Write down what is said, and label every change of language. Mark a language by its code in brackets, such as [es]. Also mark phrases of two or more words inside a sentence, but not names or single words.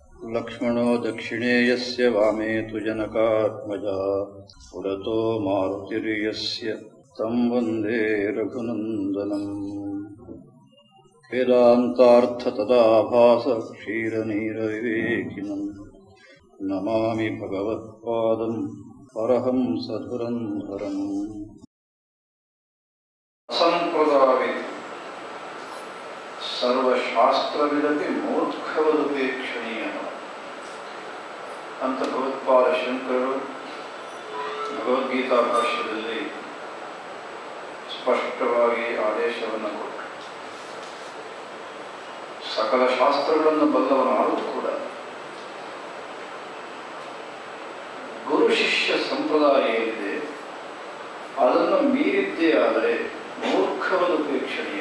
[sa] लक्ष्मणो दक्षिणे यस्य वामे तु जनकात्मजा पुरतो मारुतिर्यस्य तं वन्दे रघुनन्दनम् वेदान्तार्थतदाभास क्षीरनीरविवेकिनम् नमामि भगवत्पादं परहंसधुरन्धरम्। असंप्रदायवित् सर्वशास्त्रविदपि ಮೂರ್ಖವದುಪೇಕ್ಷಣೀಯ [kn] ಅಂತ ಭಗವತ್ಪಾದ ಶಂಕರರು ಭಗವದ್ಗೀತಾ ಭಾಷ್ಯದಲ್ಲಿ ಸ್ಪಷ್ಟವಾಗಿ ಆದೇಶವನ್ನು ಕೊಟ್ಟರು. ಸಕಲ ಶಾಸ್ತ್ರಗಳನ್ನು ಬಲ್ಲವನಾದರೂ ಕೂಡ ಗುರು ಶಿಷ್ಯ ಸಂಪ್ರದಾಯ ಏನಿದೆ ಅದನ್ನು ಮೀರಿದ್ದೇ ಆದರೆ ಮೂರ್ಖವದುಪೇಕ್ಷಣೀಯ.